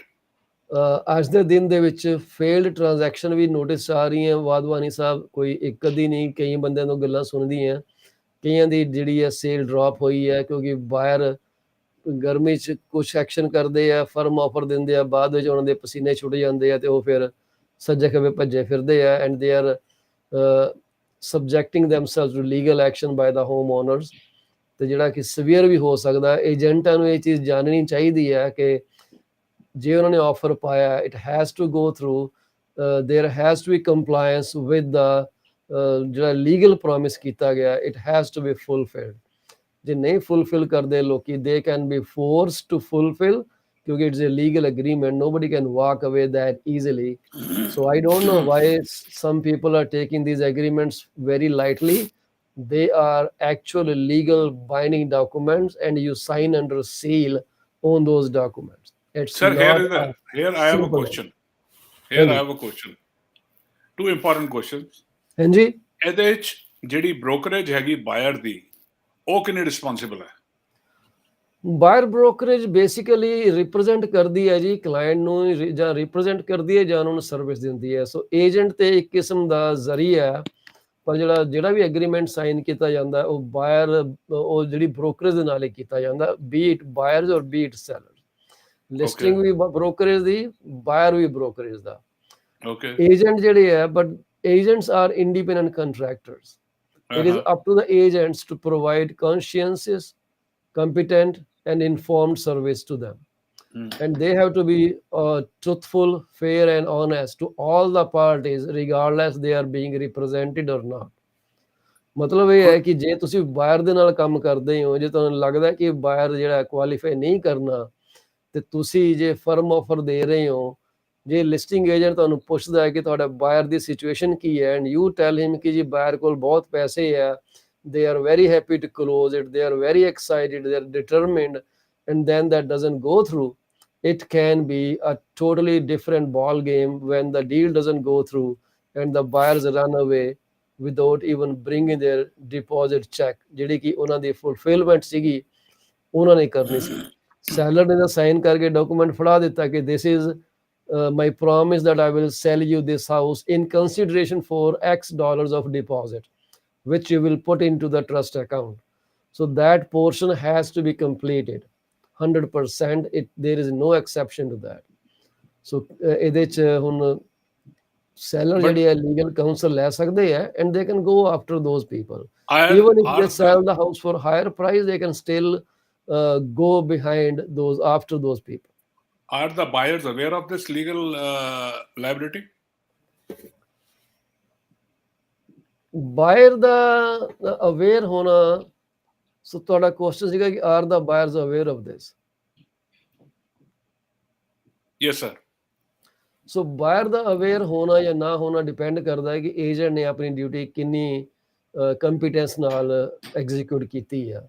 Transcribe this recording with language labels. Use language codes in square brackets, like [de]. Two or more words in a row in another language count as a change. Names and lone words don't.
[pa] ਅੱਜ ਦੇ ਦਿਨ ਦੇ ਵਿੱਚ [en] failed transaction [pa] ਵੀ ਨੋਟਿਸ ਆ ਰਹੀਆਂ ਵਾਧਵਾਨੀ ਸਾਹਿਬ, ਕੋਈ ਇੱਕ ਅੱਧੀ ਨਹੀਂ, ਕਈ ਬੰਦਿਆਂ ਤੋਂ ਗੱਲਾਂ ਸੁਣਦੀਆਂ ਕਈਆਂ ਦੀ ਜਿਹੜੀ ਹੈ [en] sale drop [pa] ਹੋਈ ਹੈ ਕਿਉਂਕਿ ਬਾਇਰ ਗਰਮੀ 'ਚ ਕੁਛ ਐਕਸ਼ਨ ਕਰਦੇ ਆ, [en] firm offer [pa] ਦਿੰਦੇ ਆ, ਬਾਅਦ ਵਿੱਚ ਉਹਨਾਂ ਦੇ ਪਸੀਨੇ ਛੁੱਟ ਜਾਂਦੇ ਆ ਤੇ ਉਹ ਫਿਰ ਸੱਜੇ ਖੱਬੇ ਭੱਜੇ ਫਿਰਦੇ ਆ [en] and they are subjecting themselves to legal action by the home owners [pa] ਤੇ ਜਿਹੜਾ ਕਿ ਸਵੀਅਰ ਵੀ ਹੋ ਸਕਦਾ। ਏਜੰਟਾਂ ਨੂੰ ਇਹ ਚੀਜ਼ ਜਾਣਨੀ ਚਾਹੀਦੀ ਹੈ ਕਿ ਜੇ ਉਹਨਾਂ ਨੇ ਆਫਰ ਪਾਇਆ [en] it has to go through there has to be compliance with the ਜਿਹੜਾ legal promise [pa] ਕੀਤਾ ਗਿਆ [en] it has to be fulfilled. [pa] ਜੇ ਨਹੀਂ ਫੁਲਫਿਲ ਕਰਦੇ ਲੋਕੀ [en] they can be forced to fulfill ਕਿਉਂਕਿ it's a legal agreement nobody can walk away that easily. So I don't know why some people are taking these agreements very lightly. They are actually legal binding documents and you sign under seal on those documents. It's Sir, not here I have a simple. question. Here I have a question. Two important questions. [pa] ਹਾਂਜੀ ਇਹਦੇ ਵਿੱਚ ਜਿਹੜੀ ਬ੍ਰੋਕਰੇਜ ਹੈਗੀ ਬਾਇਰ ਦੀ ਉਹ ਕਿੰਨੀ ਰਿਸਪੌਂਸਿਬਲ ਹੈ? [en] buyer brokerage basically represent [pa] ਕਰਦੀ ਹੈ ਜੀ ਕਲਾਇੰਟ ਨੂੰ ਜਾਂ ਰਿਪਰੈਜ਼ੈਂਟ ਕਰਦੀ ਹੈ ਜਾਂ ਉਹਨਾਂ ਨੂੰ ਸਰਵਿਸ ਦਿੰਦੀ ਹੈ। ਸੋ ਏਜੰਟ ਤੇ ਇੱਕ ਕਿਸਮ ਦਾ ਜ਼ਰੀਆ ਹੈ ਪਰ ਜਿਹੜਾ ਵੀ [en] agreement sign [pa] ਕੀਤਾ ਜਾਂਦਾ ਉਹ ਬਾਇਰ ਉਹ ਜਿਹੜੀ ਬ੍ਰੋਕਰੇਜ ਦੇ ਨਾਲ ਹੀ ਕੀਤਾ ਜਾਂਦਾ [en] be it buyers or be it seller. [pa] ਲਿਸਟਿੰਗ ਵੀ ਬ੍ਰੋਕਰੇਜ ਦੀ ਬਾਇਰ ਵੀ ਬ੍ਰੋਕਰੇਜ ਦਾ। [en] ਏਜੰਟ [pa] ਜਿਹੜੇ ਹੈ [en] but agents are independent contractors. It is up to the agents to provide conscientious, competent and informed service to them. And they have to be truthful, fair and honest to all the parties regardless they are being represented or not. [pa] ਮਤਲਬ ਇਹ ਹੈ ਕਿ ਜੇ ਤੁਸੀਂ ਬਾਇਰ ਦੇ ਨਾਲ ਕੰਮ ਕਰਦੇ ਹੋ ਜੇ ਤੁਹਾਨੂੰ ਲੱਗਦਾ ਕਿ ਬਾਇਰ ਜਿਹੜਾ ਕੁਆਲੀਫਾਈ ਨਹੀਂ ਕਰਨਾ ਤੇ ਤੁਸੀਂ ਜੇ [en] firm offer [pa] ਦੇ ਰਹੇ ਹੋ ਜੇ [en] listing agent [pa] ਤੁਹਾਨੂੰ ਪੁੱਛਦਾ ਹੈ ਕਿ ਤੁਹਾਡਾ ਬਾਇਰ ਦੀ ਸਿਚੁਏਸ਼ਨ ਕੀ ਹੈ [en] and you tell him [pa] ਕਿ ਜੀ ਬਾਇਰ ਕੋਲ ਬਹੁਤ ਪੈਸੇ ਆ [en] they are very happy to close it, they are very excited, they are determined, and then that doesn't go through, it can be a totally different ball game when the deal doesn't go through and the buyers run away without even bringing their deposit check [pa] ਜਿਹੜੀ ਕਿ ਉਹਨਾਂ ਦੀ fulfillment ਸੀਗੀ ਉਹਨਾਂ ਨੇ ਕਰਨੀ ਸੀ। ਸੈਲਰ ਨੇ ਤਾਂ ਸਾਈਨ ਕਰਕੇ ਡਾਕੂਮੈਂਟ ਫੜਾ ਦਿੱਤਾ ਕਿ [en] this is my promise that I will sell you this house in consideration for X dollars of deposit which you will put into the trust account. So that portion has to be completed 100%. There is no exception to that. So [pa] ਇਹਦੇ ਚ ਹੁਣ seller ਜਿਹੜੇ ਹੈ [en] legal counsel [pa] ਲੈ ਸਕਦੇ ਹੈ [en] and they can go after those people. Even if they sell the house for higher price they can still go behind those after those people. Are the buyers aware of this legal liability? [pa] ਬਾਇਰ ਦਾ ਅਵੇਅਰ ਹੋਣਾ ਸੋ ਤੁਹਾਡਾ ਕੁਐਸਚਨ ਸੀਗਾ ਕਿ [en] are the buyers aware of this? yes sir. [pa] ਸੋ ਬਾਇਰ ਦਾ ਅਵੇਅਰ ਹੋਣਾ ਜਾਂ ਨਾ ਹੋਣਾ ਡਿਪੈਂਡ ਕਰਦਾ ਹੈ ਕਿ ਏਜੰਟ ਨੇ ਆਪਣੀ ਡਿਊਟੀ ਕਿੰਨੀ ਕੰਪੀਟੈਂਸ ਨਾਲ ਐਗਜ਼ੀਕਿਊਟ ਕੀਤੀ ਆ।